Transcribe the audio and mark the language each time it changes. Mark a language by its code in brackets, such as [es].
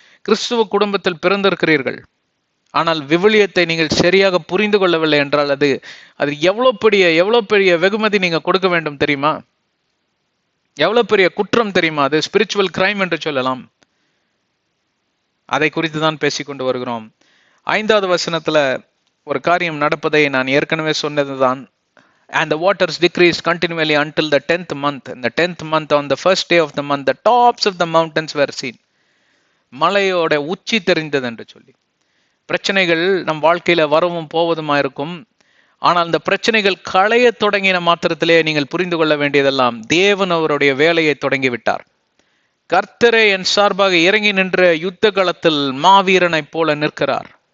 [ta] கிறிஸ்துவ குடும்பத்தில் பிறந்திருக்கிறீர்கள். ஆனால் விவிலியத்தை நீங்கள் சரியாக புரிந்து கொள்ளவில்லை என்றால் அது எவ்வளவு பெரிய வெகுமதி நீங்க கொடுக்க வேண்டும் தெரியுமா? எவ்வளவு பெரிய குற்றம் தெரியுமா? அது ஸ்பிரிச்சுவல் கிரைம் என்று சொல்லலாம். அதை குறித்து தான் பேசிக்கொண்டு வருகிறோம். 5வது வசனத்துல ஒரு காரியம் நடப்பதை நான் ஏற்கனவே சொன்னதுதான். [en] And the waters decreased continually until the 10th month. In the 10th month, on the first day of the month, the tops of the mountains were seen. [ta] மலையோட உச்சி தெரிந்தது என்று சொல்லி. பிரச்சனைகள் நம் வாழ்க்கையில வரவும் போவதுமா இருக்கும். ஆனால் இந்த பிரச்சனைகள் களைய தொடங்கின மாத்திரத்திலே நீங்கள் புரிந்து கொள்ள வேண்டியதெல்லாம், தேவன் அவருடைய வேலையை தொடங்கி விட்டார். கர்த்தரே என் சார்பாக இறங்கி நின்ற யுத்த களத்தில் மாவீரனை போல நிற்கிறார்.